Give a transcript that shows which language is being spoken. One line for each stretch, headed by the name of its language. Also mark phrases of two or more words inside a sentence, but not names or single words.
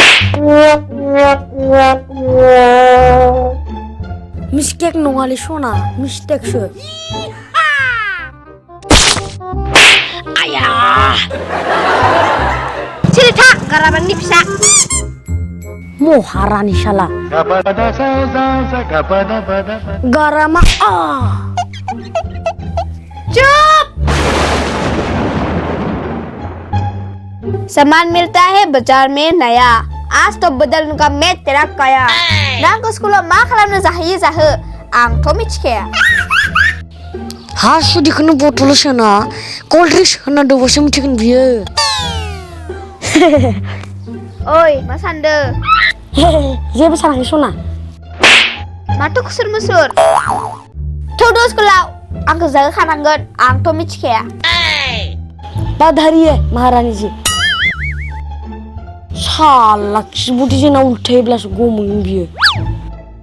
Bodo: मिस्टेक नङालै सना मिस्टेकसो आया सिरि था गाराबांनि फिसा महारानि साला गारामा
Hindi: चुप सामान मिलता है बाजार में नया आज तो बदलूंगा मैं तेरा काया
Bodo: नांगौ स्कुलाव मा खालामनो जाहैयो जाहो आंथ' मिथिखाया हासुदिखौनो बथलाव सोना
English: cold drinks
Bodo: होना दोबासो मिथिगोन बियो ओइ मा सानदो जेबो सानाखै सना माथो खुसुर मुसुर थौदो स्कुलाव आंखौ जाहोखानांगोन आंथ' मिथिखाया बाधारि है महारानी जी साला खिबुदि जोंना उल्थायोब्लासो गमोन बियो